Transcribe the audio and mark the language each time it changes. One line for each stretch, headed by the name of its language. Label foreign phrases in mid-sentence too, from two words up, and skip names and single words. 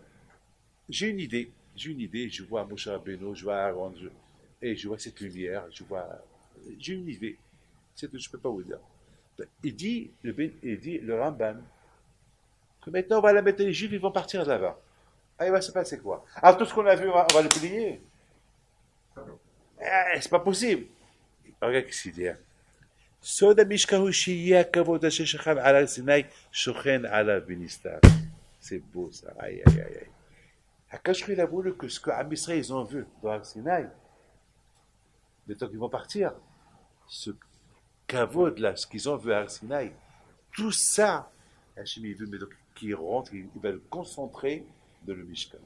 French: J'ai une idée, je vois Moshe Rabbeinu, je vois Aaron, et je vois cette lumière, j'ai une idée, c'est tout, je ne peux pas vous dire. Il dit, le Ramban, que maintenant on va la mettre, les Juifs, ils vont partir là-bas. Ah, il va se passer quoi? Alors tout ce qu'on a vu, on va le plier. C'est pas possible. Regarde ce qu'il dit.
Hebrew: סוד המשכן הוא שיהיה הכבוד אשר שכב על הר סיני שוכן עליו בנסתר.
French: C'est beau ça. Aïe, aïe, aïe. Akash il a voulu que ce que Am Israël ils ont vu dans Har Sinaï, le temps qu'ils vont partir, ce kavod là, ce qu'ils ont vu à Har Sinaï, tout ça, Hachem il veut mais donc qu'il rentre, il va le concentrer dans le Mishkan.